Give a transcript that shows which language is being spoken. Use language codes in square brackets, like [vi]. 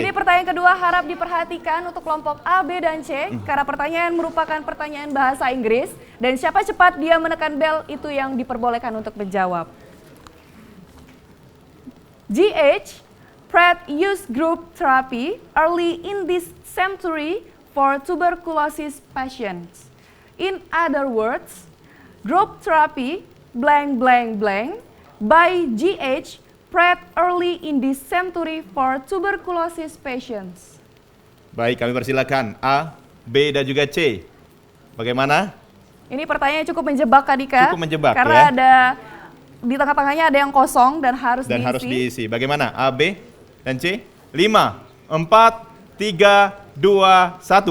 [id] Ini pertanyaan kedua harap diperhatikan untuk kelompok A, B, dan C. Karena pertanyaan merupakan pertanyaan bahasa Inggris. Dan siapa cepat dia menekan bel itu yang diperbolehkan untuk menjawab. [en] GH, Pratt used group therapy early in this century for tuberculosis patients. In other words, group therapy blank blank blank by GH Pratt early in this century for tuberculosis patients. [id] Baik, kami persilakan A, B, dan juga C. Bagaimana? Ini pertanyaannya cukup menjebak Kak Dika. Cukup menjebak, karena ya. ada di tengah-tengahnya ada yang kosong dan harus Dan diisi. harus diisi. Bagaimana? A, B, dan C? 5, 4, 3, 2, 1.